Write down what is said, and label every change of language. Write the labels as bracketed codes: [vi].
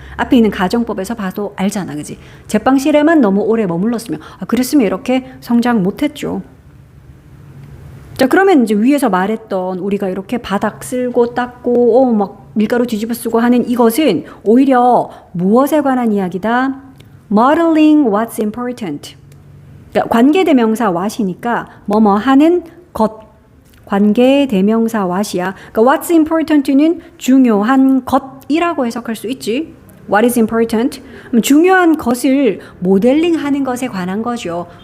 [ko] 앞에 있는 가정법에서 봐도 알잖아, 그지? 제빵실에만 너무 오래 머물렀으면, 그랬으면 이렇게 성장 못했죠. 자, 그러면 이제 위에서 말했던 우리가 이렇게 바닥 쓸고 닦고, 막 밀가루 뒤집어 쓰고 하는 이것은 오히려 무엇에 관한 이야기다? [en] Modeling what's important. [ko] 그러니까 관계대명사 what이니까 뭐뭐 하는 것. 관계대명사 what이야. 그러니까 what's important는 중요한 것이라고 해석할 수 있지. [en] What is important? [ko] 중요한 것을 모델링하는 것에 관한 거죠.